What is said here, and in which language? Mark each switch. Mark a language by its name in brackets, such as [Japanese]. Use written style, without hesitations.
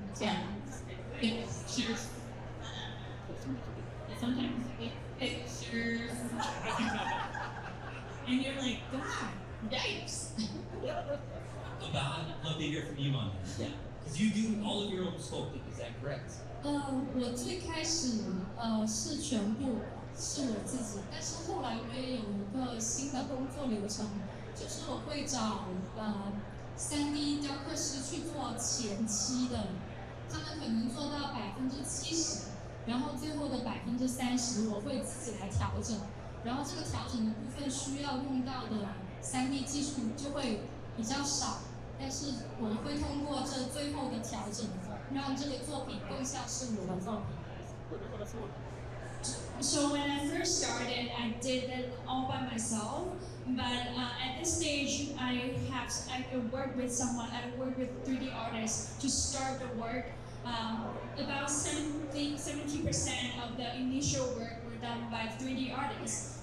[English] Yeah. Pictures. Sometimes pictures. And you're like, God, yikes. Abao, I'd love to hear from you on this. Yeah. Because you do all of your own sculpting, is that correct? [Chinese] 我最开始是全部是我自己，但是后来我也有一个新的工作流程，就是我会找 3D 雕刻师去做前期的，他们可能做到70%，然后最后的30%我会自己来调整，然后这个调整的部分需要用到的3D 技术就会比较少，但是我会通过这最后的调整，让这个作品更像是我的作品。 [English] So when I first started, I did it all by myself. But at this stage, I work with someone. I work with 3D artists to start the work. About 70% of the initial work were done by 3D artists.